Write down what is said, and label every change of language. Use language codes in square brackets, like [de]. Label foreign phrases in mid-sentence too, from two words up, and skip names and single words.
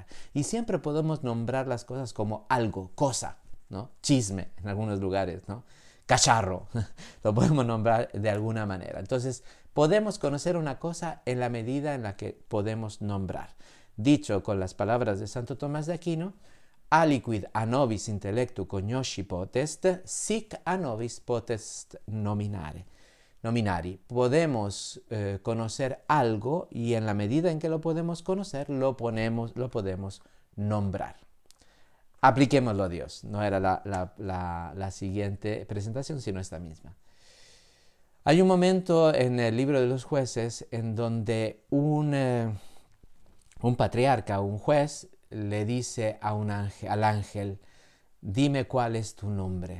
[es] Y siempre podemos nombrar las cosas como algo, cosa, ¿no? Chisme en algunos lugares, ¿no? Cacharro, lo podemos nombrar de alguna manera. Entonces podemos conocer una cosa en la medida en la que podemos nombrar. Dicho con las palabras de Santo Tomás de Aquino, [la] aliquid a nobis intellectu cognosci potest, sic a nobis potest nominari. [es] Podemos conocer algo y en la medida en que lo podemos conocer, lo podemos nombrar. Apliquémoslo a Dios. No era la siguiente presentación, sino esta misma. Hay un momento en el libro de los jueces en donde un patriarca, un juez, le dice al ángel, dime cuál es tu nombre.